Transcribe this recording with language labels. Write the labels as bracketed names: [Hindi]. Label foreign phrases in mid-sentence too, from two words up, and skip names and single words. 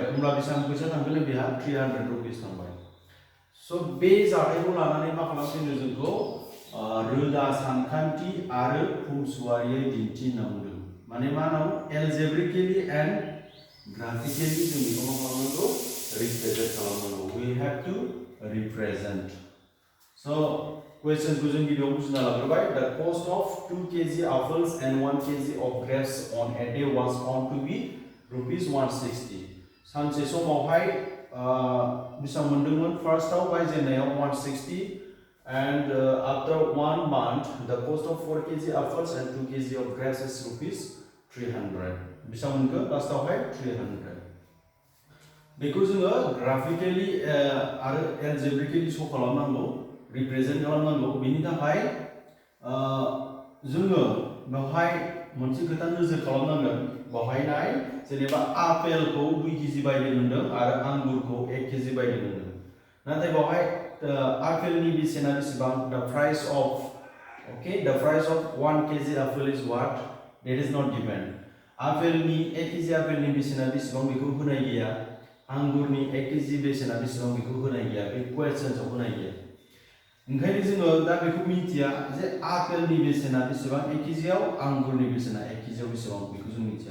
[Bodo] होमब्ला बेसेबां फैसा थांगोन बेहा 300 रुपिस थांबाय. स' बे जाथायखौ लानानै मा खालामदों जोंखौ रोदा सानखान्थि आरो फुंसुआरियै दिन्थि होनना बुंदों. माने मा होनना [English] algebraically and graphically [Bodo] जों बेखौ मा खालामनांगौ रिप्रेजेन्ट खालामनांगौ. [English] We have to represent. So questions [Bodo] को जों गिबियाव बुजिना लाग्रोबाय. [English] The cost of 2 kg apples and 1 kg of grapes on a day was found to be rupees 160. [Bodo] सानसे समावहाय बेसेबां मोनदोंमोन फार्स्टआव बायजेननायाव [English] 160 and after 1 month the cost of 4 kg apples and 2 kg of grapes is rupees 300. [Bodo] बेसेबां मोनखो लास्टआवहाय 300. बेखौ जोङो ग्राफिकेलि आरो एलजेब्रिकेलि शो खालामनांगौ रिप्रेजेन्ट खालामनांगौ. बेनि थाखाय जोङो बेवहाय मोनसे खोथा नोजोर खालामनांगोन. बेवहाय नाय जेनेबा आपेलखौ 2 kg बायदों होनदों आरो आंगुरखौ 1 kg बायदों होनदों. नाथाय बेवहाय आपेलनि बेसेना बेसेबां [English] the price of 1 kg apple is what that is not given. [Bodo] आपेलनि 1 kg आपेलनि बेसेना बेसेबां बेखौ होनाय गैया. आंगुरनि 1 kg बेसेना बेसेबां बेखौ होनाय गैया. बे क्वेश्चनआव होनाय गैया. ओंखायनो जोङो दा बेखौ मिथिया जे आपेलनि बेसेना बेसेबां 1 kg आव आंगुरनि बेसेना 1 kg आव बेसेबां बेखौ जों मिथिया.